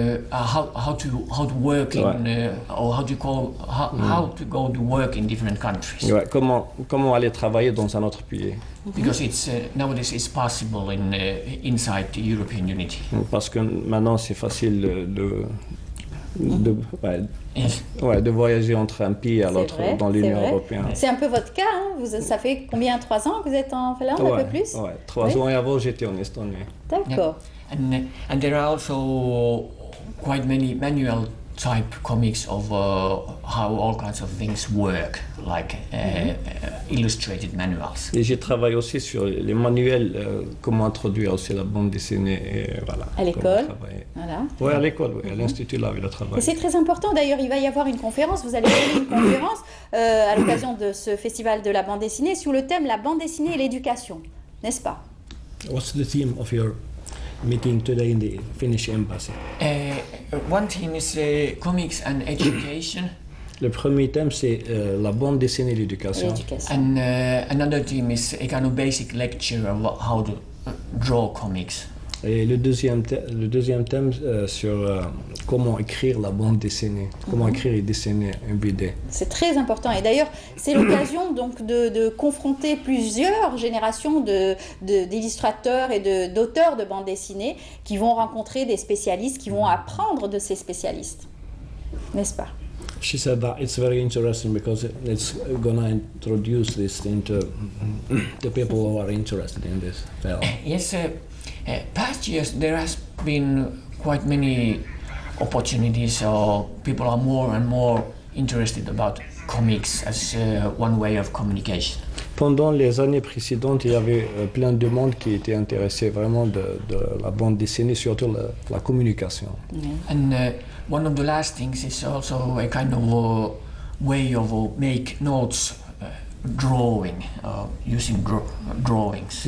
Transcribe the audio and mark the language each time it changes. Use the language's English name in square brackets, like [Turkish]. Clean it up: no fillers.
[English] How to work in or how to go to work in different countries. [French] Ouais, comment aller travailler dans un autre pays. [English] Because it's nowadays it's possible inside the European Unity. [French] Parce que maintenant c'est facile de voyager entre un pays à l'autre dans l'Union européenne. C'est un peu votre cas, hein? Ça fait combien, 3 ans que vous êtes en Finlande, un peu plus? Ouais, 3 ans et avant j'étais en Estonie. D'accord. [English] And there are also quite many manual type comics of how all kinds of things work, like illustrated manuals. [French] Et j'ai travaillé aussi sur les manuels, comment introduire aussi la bande dessinée, et voilà. À l'école, voilà. Oui, à l'école, à l'Institut là, il a travaillé. Et c'est très important, d'ailleurs, il va y avoir une conférence, vous allez donner une conférence à l'occasion de ce festival de la bande dessinée sous le thème la bande dessinée et l'éducation, n'est-ce pas? [English] What's the theme of your meeting today in the Finnish embassy? One theme is comics and education. [French] Le premier thème c'est la bande dessinée et l'éducation. [English] And another theme is a kind of basic lecture of how to draw comics. [French] Et le deuxième thème sur comment écrire la bande dessinée, comment écrire et dessiner une BD. C'est très important, et d'ailleurs c'est l'occasion donc de confronter plusieurs générations d'illustrateurs et d'auteurs de bande dessinée qui vont rencontrer des spécialistes, qui vont apprendre de ces spécialistes, n'est-ce pas? [English] She said that it's very interesting because it's going to introduce this into the people who are interested in this field. Yes, past years there has been quite many opportunities, so people are more and more interested about comics as one way of communication. [French] Pendant les années précédentes, il y avait plein de monde qui était intéressé vraiment de la bande dessinée, surtout la communication. [English] And one of the last things is also a kind of way of make notes, drawing, using drawings.